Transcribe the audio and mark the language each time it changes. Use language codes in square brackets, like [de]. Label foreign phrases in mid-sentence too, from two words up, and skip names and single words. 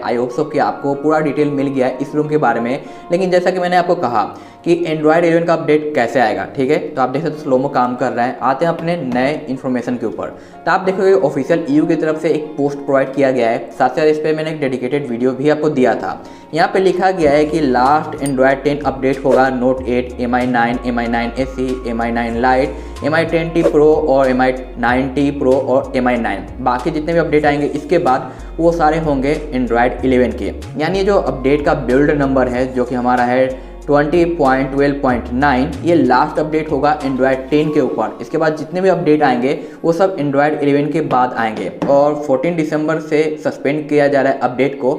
[en] I hope so [hi] कि आपको पूरा डिटेल मिल गया है इस रूम के बारे में। लेकिन जैसा कि मैंने आपको कहा कि एंड्रॉयड 11 का अपडेट कैसे आएगा, ठीक है। तो आप देख सकते हो स्लोमो काम कर रहा है। आते हैं अपने नए इन्फॉर्मेशन के ऊपर। तो आप देखोगे ऑफिशियल EU की तरफ से एक पोस्ट प्रोवाइड किया गया है। साथ साथ इस पर मैंने एक [en] dedicated video [hi] भी आपको दिया था। यहाँ पे लिखा गया है कि [en] last Android 10 update [hi] होगा Note 8, MI 9, MI 9 SE, MI 9 Lite, MI 10T Pro और MI 9T Pro और MI 9। बाकी जितने भी अपडेट आएंगे इसके बाद वो सारे होंगे एंड्रॉयड 11 के। यानी जो अपडेट का [en] build number [hi] है जो कि हमारा है 20.12.9, ये [en] last update [hi] होगा एंड्रॉयड 10 के ऊपर। इसके बाद जितने भी अपडेट आएंगे वो सब एंड्रॉयड 11 के बाद आएंगे और 14 दिसंबर से सस्पेंड किया जा रहा है अपडेट को।